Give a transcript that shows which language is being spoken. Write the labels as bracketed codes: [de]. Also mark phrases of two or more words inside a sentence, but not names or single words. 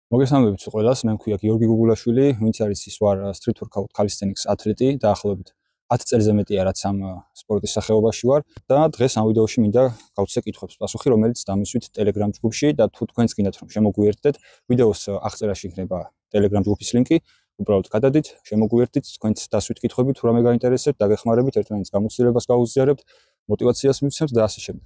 [ka] მოგესალმებით ყველას, მე მქვია გიორგი გუგულაშვილი, ვინც არის ის ვარ [en] street workout calisthenics [ka] ათლეტი, დაახლოებით 10 წელზე მეტია რაც ამ სპორტის სახეობაში ვარ და დღეს ამ ვიდეოში მინდა გავცე კითხვებს პასუხი, რომელიც დამისვით Telegram ჯგუფში და თუ თქვენს გინდათ რომ შემოგვიერთდეთ, ვიდეოს აღწერაში იქნება Telegram ჯგუფის ლინკი, უბრალოდ გადადით, შემოგვიერთდით, თქვენს დასვით კითხვები თუ რამე გაინტერესებთ, დაგეხმარებით, ერთმანეთს გამოცდილებას გავუზიარებთ, мотивაციას მივცემთ და ასე შემდეგ.